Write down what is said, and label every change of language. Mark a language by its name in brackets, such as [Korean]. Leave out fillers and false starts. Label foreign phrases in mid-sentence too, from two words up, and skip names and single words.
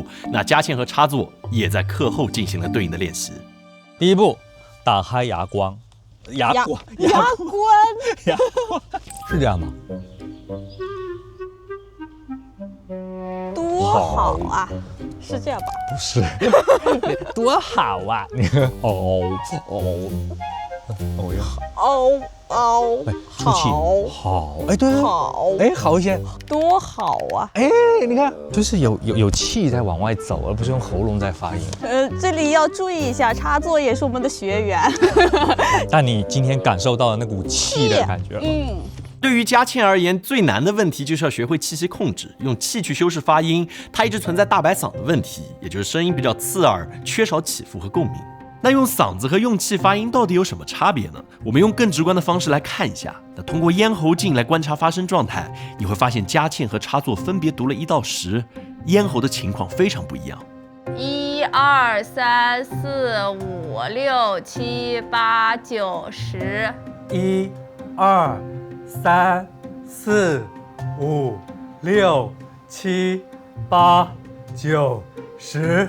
[Chinese] 那佳倩和插作也在課後進行了對應的練習。第一步，打開牙關，牙關是這樣嗎？多好啊！是這樣吧？不是，多好啊！哦，出气，好，哎，对，好，哎，好一些，多好啊！哎，你看，就是有气在往外走，而不是用喉嚨在发音。这里要注意一下，插座也是我们的学员。但你今天感受到了那股气的感觉。对于佳倩而言，最难的問題就是要學會氣息控制，用氣去修飾發音。它一直存在大白嗓的問題，也就是聲音比較刺耳，缺少起伏和共鳴。那用嗓子和用氣發音到底有什麼差別呢？我們用更直觀的方式來看一下。那通過咽喉鏡來觀察發聲狀態，你會發現佳倩和插座分別讀了1到10，咽喉的情況非常不一樣。 1、2、3、4、5、6、7、8、9、10。 1、2、3、4、5、6、7、8、9、10。